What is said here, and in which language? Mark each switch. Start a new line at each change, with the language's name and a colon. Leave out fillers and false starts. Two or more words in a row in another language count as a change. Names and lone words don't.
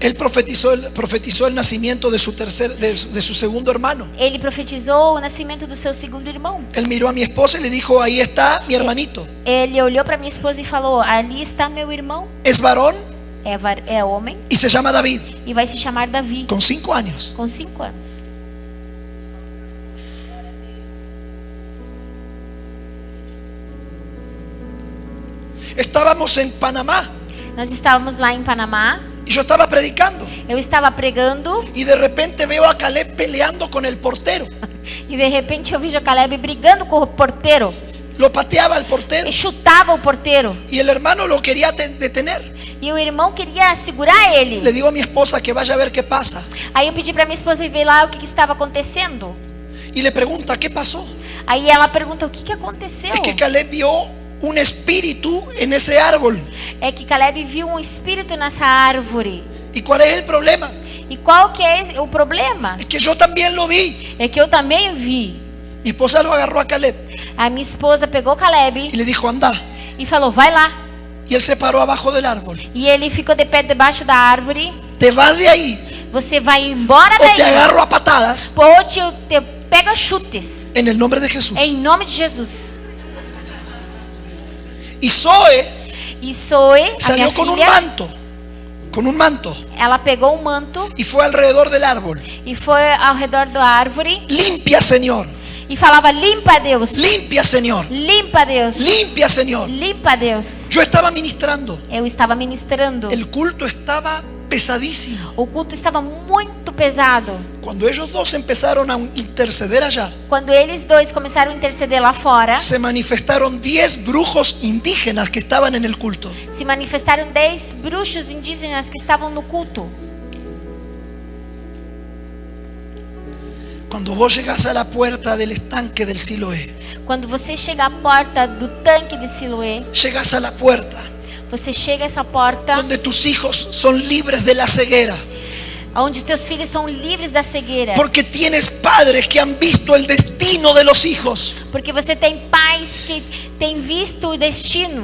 Spanish: Él profetizó el nacimiento de su segundo hermano.
Portuguese: Ele profetizou o nascimento do seu segundo irmão.
Spanish: Él miró a mi esposa y le dijo, ahí está mi hermanito.
Portuguese: Ele olhou para minha esposa e falou: ali está meu irmão.
Spanish: Es varón
Portuguese: É homem
Spanish: y se llama David,
Portuguese: e vai se chamar Davi.
Spanish: con 5 años.
Portuguese: Com 5 anos.
Spanish: Estábamos en Panamá
Portuguese: Nós estávamos lá em Panamá.
Spanish: y yo estaba predicando.
Portuguese: Eu estava pregando
Spanish: Y de repente veo a Caleb peleando con el portero.
Portuguese: e de repente eu vejo a Caleb brigando com o porteiro.
Spanish: Lo pateaba al portero
Portuguese: E chutava o porteiro.
Spanish: y el hermano lo quería detener.
Portuguese: E o irmão queria segurar ele.
Spanish: Le digo a mi esposa que vaya a ver qué pasa.
Portuguese: Aí eu pedi para minha esposa ir ver lá o que estava acontecendo.
Spanish: Y le pregunta, ¿qué pasó?
Portuguese: Aí ela pergunta: o que aconteceu?
Spanish: Es que Caleb vio un espíritu en ese árbol.
Portuguese: É que Caleb viu um espírito nessa árvore.
Spanish: ¿Y cuál es el problema?
Portuguese: E qual que é o problema?
Spanish: Es que yo también lo vi.
Portuguese: É que eu também vi.
Spanish: Mi esposa lo agarró a Caleb
Portuguese: A minha esposa pegou Caleb
Spanish: y le dijo, anda.
Portuguese: e falou: vai lá.
Spanish: Y él se paró abajo del árbol.
Portuguese: E ele ficou de pé debaixo da árvore.
Spanish: Te vas de ahí
Portuguese: Você vai embora
Spanish: o te
Portuguese: daí.
Spanish: agarro a patadas
Portuguese: Ou te pega chutes.
Spanish: en el nombre de Jesús.
Portuguese: Em nome de Jesus.
Spanish: Y Zoe
Portuguese: E Zoe, a minha
Spanish: salió con un
Portuguese: filha,
Spanish: manto. Con un manto.
Portuguese: ela pegou um manto
Spanish: Y fue alrededor del árbol.
Portuguese: e foi ao redor da árvore
Spanish: Limpia, Señor.
Portuguese: e falava: limpa, Deus.
Spanish: Limpia, Señor.
Portuguese: Limpa, Deus.
Spanish: Limpia, Señor.
Portuguese: Limpa, Deus.
Spanish: Yo estaba ministrando.
Portuguese: Eu estava ministrando.
Spanish: El culto estaba pesadísimo.
Portuguese: O culto estava muito pesado.
Spanish: Cuando ellos dos empezaron a interceder allá,
Portuguese: Quando eles dois começaram a interceder lá fora,
Spanish: se manifestaron 10 brujos indígenas que estaban en el culto.
Portuguese: se manifestaram 10 bruxos indígenas que estavam no culto.
Spanish: Cuando vos llegás a la puerta del estanque del Siloé,
Portuguese: Quando você chega à porta do tanque de Siloé,
Spanish: llegás a la puerta
Portuguese: você chega a essa porta
Spanish: donde tus hijos son libres de la ceguera,
Portuguese: onde teus filhos são livres da cegueira.
Spanish: porque tienes padres que han visto el destino de los hijos,
Portuguese: Porque você tem pais que têm visto o destino.